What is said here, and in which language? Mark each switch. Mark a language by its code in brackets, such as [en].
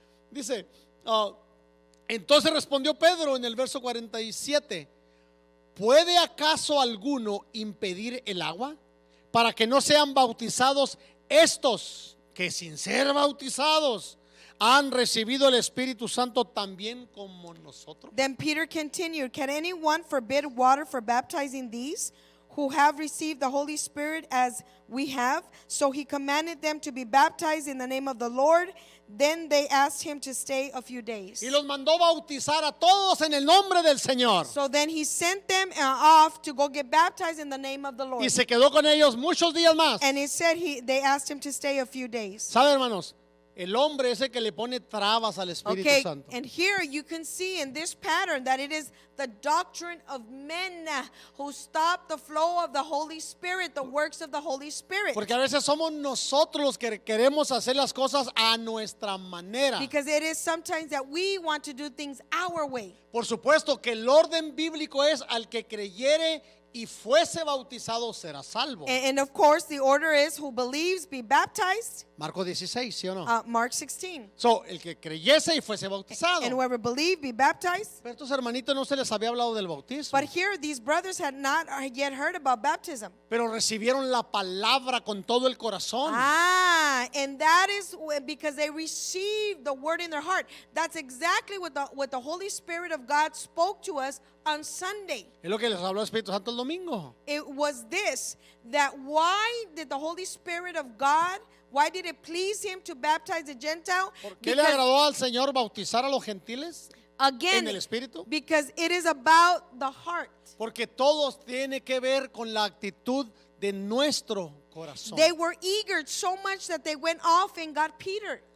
[es] Dice, entonces respondió Pedro en el verso 47, ¿puede acaso alguno impedir el agua para que no sean bautizados estos que sin ser bautizados han recibido el Espíritu Santo también como nosotros? [en] Then Peter continued, can anyone forbid water for baptizing these who have received the Holy Spirit as we have? So he commanded them to be baptized in the name of the Lord. Then they asked him to stay a few days. [es] Y los mandó bautizar a todos en el nombre del Señor. [en] So then he sent them off to go get baptized in the name of the Lord. [es] Y se quedó con ellos muchos días más. [en] And it said they asked him to stay a few days. [es] ¿Sabe, hermanos? El hombre es el que le pone trabas al Espíritu [en] Okay, [es] Santo. [en] and here you can see in this pattern that it is the doctrine of men who stop the flow of the Holy Spirit, the works of the Holy Spirit. [es] Porque a veces somos nosotros los que queremos hacer las cosas a nuestra manera. [en] Because it is sometimes that we want to do things our way. [es] Por supuesto que el orden bíblico es al que creyere y fuese bautizado será salvo. [en] And of course, the order is who believes be baptized. [es] Marcos 16, ¿sí o no? [en] Mark 16. [es] So, el que creyese y fuese bautizado. [en] And whoever believe be baptized. [es] Pero estos hermanitos no se les había hablado del bautismo. [en] But here, these brothers had not yet heard about baptism. [es] Pero recibieron la palabra con todo el corazón. [en] And that is because they received the word in their heart. That's exactly what the Holy Spirit of God spoke to us on Sunday. [es] Es lo que les habló el Espíritu Santo el domingo. [en] It was this, that why did the Holy Spirit of God, why did it please him to baptize the Gentile? [es] ¿Por qué le agradó al Señor bautizar a los gentiles [en] Again, [es] en el Espíritu? [en] because it is about the heart. [es] Porque todos tiene que ver con la actitud de nuestro corazón. [en] They were eager so much that they went off and got Peter.